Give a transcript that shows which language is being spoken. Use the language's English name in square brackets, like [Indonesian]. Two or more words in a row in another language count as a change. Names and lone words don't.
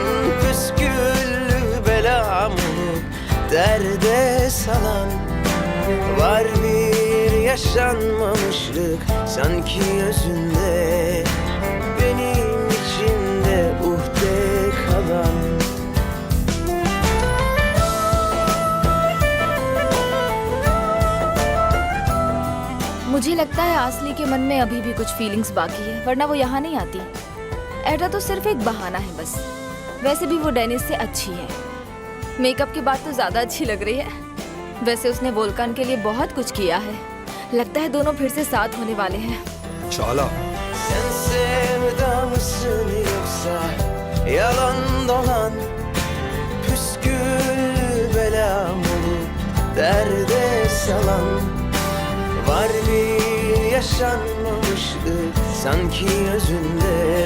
[Turkish] Püsküllü belam olup derde salan. Var bir yaşanmamışlık sanki özünde. Benim içimde uhde kalan. [Hindi] मुझे लगता है आसली के मन में अभी भी कुछ फीलिंग्स बाकी है, वरना वो यहाँ नहीं आती। एडा तो सिर्फ एक बहाना है बस। वैसे भी वो डेनिस से अच्छी है। मेकअप के बाद तो ज़्यादा अच्छी लग रही है। वैसे उसने वोल्कान के लिए बहुत कुछ किया है। लगता है दोनों फिर से साथ होने वाले हैं। [Turkish] Çağla. Sen sevda mısın yoksa yalan dolan? Püskül belam olup derde salan. Var bir yaşanmamışlık sanki özünde.